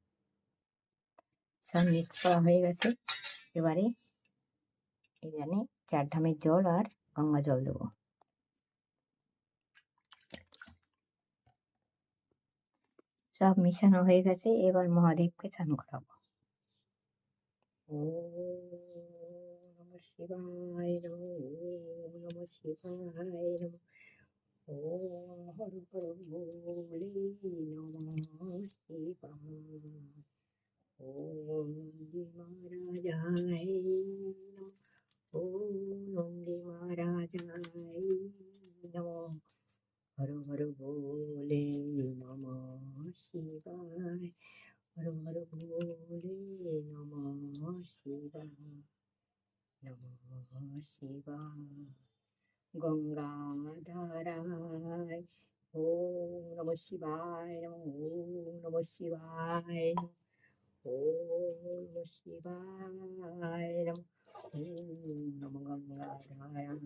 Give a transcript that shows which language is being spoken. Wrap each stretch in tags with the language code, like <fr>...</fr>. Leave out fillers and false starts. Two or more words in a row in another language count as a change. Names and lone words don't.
<bn>সব মিক্স করা হয়ে গেছে। এবারে এখানে 4 ধামের জল আর গঙ্গা জল দেবো। সব মেশানো হয়ে গেছে। এবার মহাদেবকে স্নান করাবো।</bn> <sa>ওম নমঃ শিবায় নমঃ, ওম নমঃ শিবায় নমঃ, ওম হর হর ভোলে নমঃ শিবায়, ওম নন্দী মহারাজায় নমঃ, ওম নন্দী মহারাজায় নমঃ, হর হর ভোলে নমঃ শিবায়, হর হর ভোলে নমঃ শিবায়, নমঃ শিবায়। গঙ্গাধারায় ওম নমঃ শিবায় নমঃ, ওম নমঃ শিবায় নমঃ, ওম নমঃ শিবায় নমঃ, ওম নমঃ গঙ্গাধারায়</sa>